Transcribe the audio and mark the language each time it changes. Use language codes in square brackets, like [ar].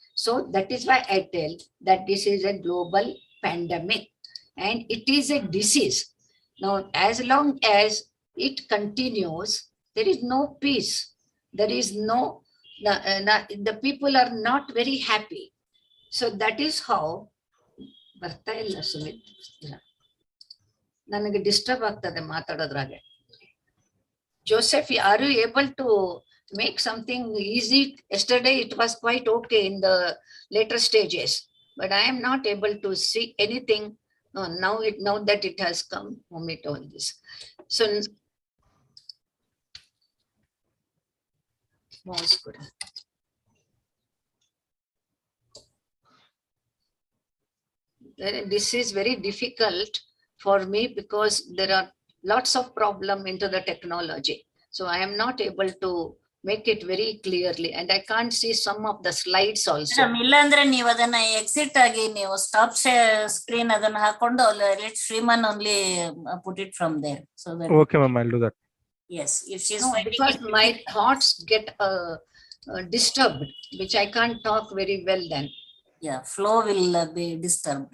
[en] So that is why I tell that this is a global pandemic and it is a disease. Now, as long as it continues, there is no peace. There is no, the people are not very happy. So that is how [kn] ಬರ್ತಾ ಇಲ್ಲ ಸುಮಿತ್, ನನಗೆ disturb ಆಗ್ತದೆ ಮಾತಾಡೋದ್ರಾಗೆ. [en] Joseph, are you able to make something easy? Yesterday it was quite okay in the later stages, but I am not able to see anything now that it has come. Omit all this. So was good. This is very difficult for me because there are lots of problem into the technology. So I am not able to make it very clearly and I can't see some of the slides also. [kn] ಇಲ್ಲ ಅಂದ್ರೆ ನೀವು ಅದನ್ನ exit ಆಗಿ ನೀವು stop screen ಅದನ್ನ ಹಾಕೊಂಡು [en] Let Shriman only put it from there. So that Okay, ma'am, I'll do that. yes, if she is No, because my thoughts get disturbed, which I can't talk very well then. yeah, flow will be disturbed.